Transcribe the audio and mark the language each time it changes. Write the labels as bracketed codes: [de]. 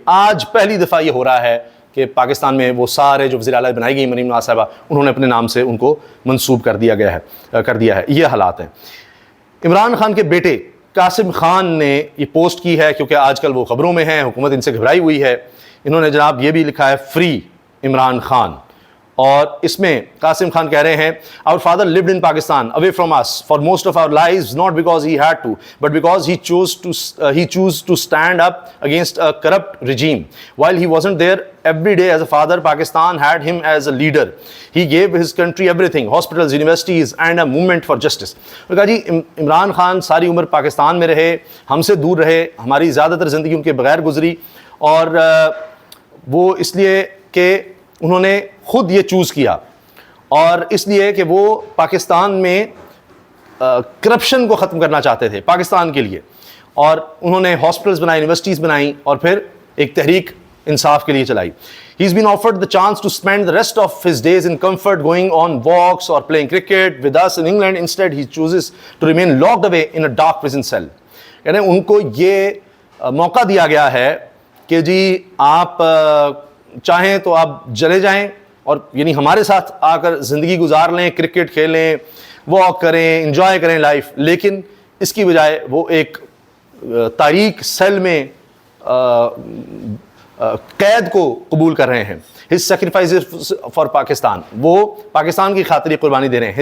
[ur] آج پہلی دفعہ یہ ہو رہا ہے کہ پاکستان میں وہ سارے جو وزیر اعلیٰ بنائی گئی مریم نواز صاحبہ، انہوں نے اپنے نام سے ان کو منسوب کر دیا ہے. یہ حالات ہیں. عمران خان کے بیٹے قاسم خان نے یہ پوسٹ کی ہے کیونکہ آج کل وہ خبروں میں ہیں، حکومت ان سے گھبرائی ہوئی ہے. انہوں نے جناب یہ بھی لکھا ہے فری عمران خان. اور اس میں قاسم خان کہہ رہے ہیں [en] our father lived in Pakistan away from us for most of our lives, not because he had to but because he chose to stand up against a corrupt regime. While he wasn't there every day as a father, Pakistan had him as a leader. He gave his country everything, hospitals, universities and a movement for justice. [ur] کہا جی عمران خان ساری عمر پاکستان میں رہے، ہم سے دور رہے، ہماری زیادہ تر زندگی ان کے بغیر گزری. اور وہ اس لیے کہ انہوں نے خود یہ چوز کیا اور اس لیے کہ وہ پاکستان میں کرپشن کو ختم کرنا چاہتے تھے پاکستان کے لیے. اور انہوں نے ہاسپٹلز بنائی، یونیورسٹیز بنائیں اور پھر ایک تحریک انصاف کے لیے چلائی. [en] He's been offered the chance to spend the rest of his days in comfort going on walks or playing cricket with us in England. Instead, he chooses to remain locked away in a dark prison cell. [ur] یعنی ان کو یہ موقع دیا گیا ہے کہ جی آپ چاہیں تو آپ چلے جائیں اور یعنی ہمارے ساتھ آ کر زندگی گزار لیں، کرکٹ کھیلیں، واک کریں، انجوائے کریں لائف. لیکن اس کی بجائے وہ ایک تاریک سیل میں قید کو قبول کر رہے ہیں. [en] His sacrifices for Pakistan. [ur] وہ پاکستان کی خاطر قربانی دے رہے ہیں.